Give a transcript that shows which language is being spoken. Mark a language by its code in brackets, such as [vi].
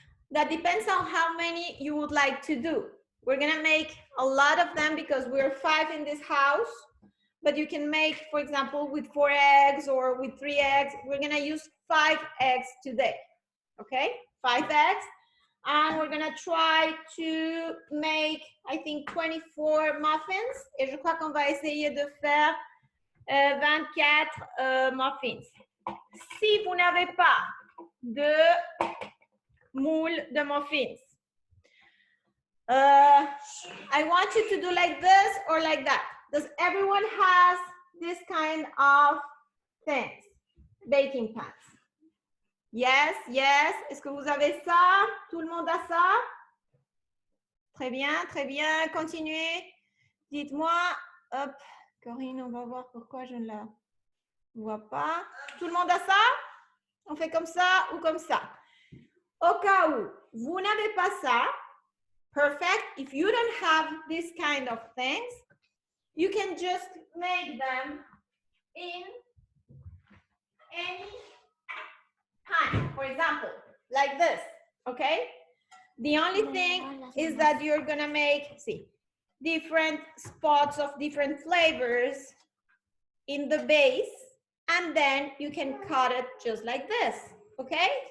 [en] That depends on how many you would like to do. We're gonna make a lot of them because we're 5 in this house, but you can make, for example, with 4 eggs or with 3 eggs. We're gonna use 5 eggs today, okay? 5 eggs. And we're gonna try to make, I think, 24 muffins. [fr] Et je crois qu'on va essayer de faire 24 muffins. Si vous n'avez pas de moule de muffins, [en] I want you to do like this or like that. Does everyone has this kind of things? Baking pans. Yes, yes. [fr] Est-ce que vous avez ça? Tout le monde a ça? Très bien, très bien. Continuez. Dites-moi. Hop, Corinne, on va voir pourquoi je ne la vois pas. Tout le monde a ça? On fait comme ça ou comme ça? Au cas où vous n'avez pas ça, [en] perfect. If you don't have this kind of things, you can just make them in any kind. For example, like this, okay? The only thing is that you're gonna make, different spots of different flavors in the base, and then you can cut it just like this, okay?